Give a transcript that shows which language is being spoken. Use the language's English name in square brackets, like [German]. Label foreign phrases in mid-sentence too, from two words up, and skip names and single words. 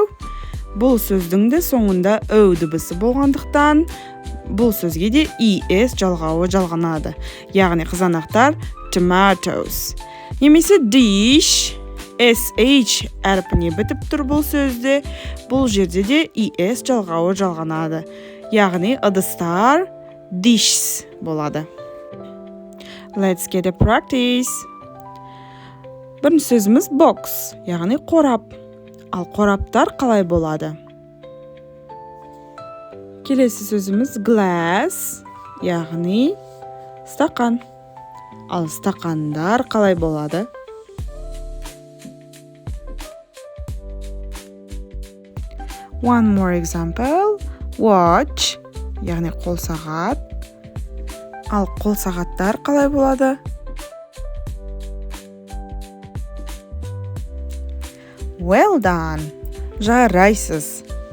[Kazakh] Бұл сөздің де соңында O дыбысы болғандықтан, бұл сөзге де ES жалғауы жалғанады. Яғни қызанақтар tomatoes. Немесе dish, SH әрпіне бітіп тұр бұл сөзде. Бұл жерде де ES жалғауы жалғанады. Яғни ыдыстар dishes болады. [English] Let's get a practice. [Kazakh] Бірінші сөзіміз box, яғни қорап. Ал қораптар қалай болады? Келесі сөзіміз glass, яғни стақан. Ал стақандар қалай болады? [English] One more example. Watch, [Kazakh] яғни қол сағат. Ал қол сағаттар қалай болады? [English] Well done. [Kazakh] Жарайсыз.